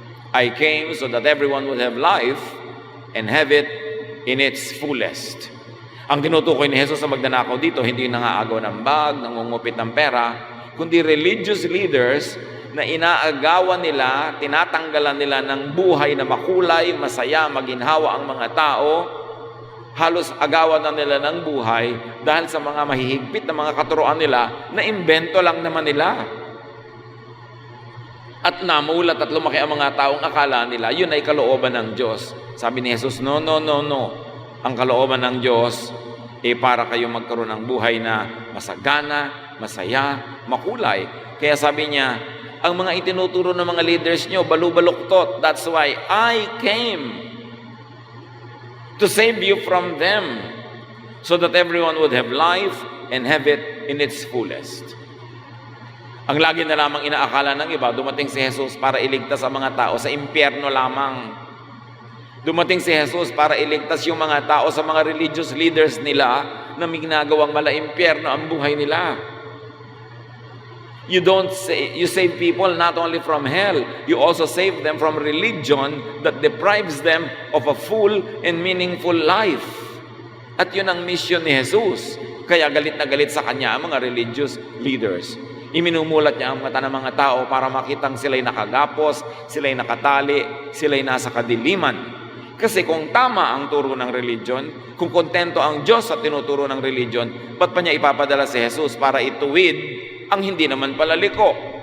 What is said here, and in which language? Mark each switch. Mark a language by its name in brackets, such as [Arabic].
[English] I came so that everyone would have life and have it in its fullest. [Filipino] Ang tinutukoy ni Jesus sa magnanakaw dito, hindi yung nangaagaw ng bag, nangungupit ng pera, kundi religious leaders na inaagawan nila, tinatanggalan nila ng buhay na makulay, masaya, maginhawa ang mga tao, halos agawan na nila ng buhay dahil sa mga mahihigpit na mga katuroan nila na imbento lang naman nila. At namulat at lumaki ang mga taong akala nila, yun ay kalooban ng Diyos. Sabi ni Jesus, no. Ang kalooban ng Diyos para kayo magkaroon ng buhay na masagana, masaya, makulay. Kaya sabi niya, ang mga itinuturo ng mga leaders nyo, balubaluktot. [English] That's why I came to save you from them so that everyone would have life and have it in its fullest. [Filipino] Ang lagi na lamang inaakala ng iba, dumating si Jesus para iligtas ang mga tao sa impyerno lamang. Dumating si Jesus para iligtas yung mga tao sa mga religious leaders nila na may ginagawang mala-impyerno ang buhay nila. [English] You save people not only from hell, you also save them from religion that deprives them of a full and meaningful life. [Filipino] At yun ang mission ni Jesus. Kaya galit na galit sa kanya ang mga religious leaders. Iminumulat niya ang mata ng mga tao para makitang sila'y nakagapos, sila'y nakatali, sila'y nasa kadiliman. Kasi kung tama ang turo ng religion, kung kontento ang Diyos sa tinuturo ng religion, ba't pa niya ipapadala si Jesus para ituwid ang hindi naman pala liko?